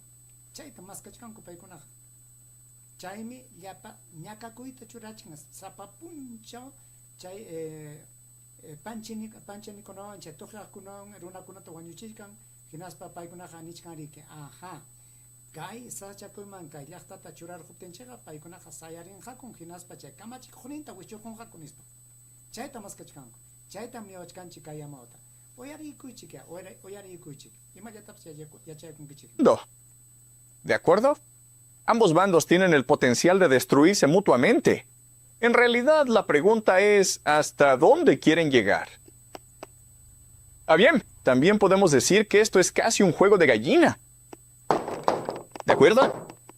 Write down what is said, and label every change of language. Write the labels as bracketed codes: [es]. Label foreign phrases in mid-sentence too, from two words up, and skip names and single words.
[qu] Chayta maskachkanku paykunaqa. Chaymi llapa ñakakuyta churachkan sapa punchaw chay panchanikunawan chay tuqllaqkunawan runakunata wañuchishkan hinaspa paykunaqa nichkanriki aha kay sachakuyman kay llaqtata churarquptinchiqa paykunaqa sayarinqakun hinaspa chay kamachikuqninta wichukunqaku nispa chayta maskachkanku chayta miwachkanchik kay amawta uyarikuychik uyarikuychik imallatapas yachaykunkichik. [es] ¿De acuerdo? Ambos bandos tienen el potencial de destruirse mutuamente. En realidad, la pregunta es, ¿hasta dónde quieren llegar? Bien, también podemos decir que esto es casi un juego de gallina. ¿De acuerdo?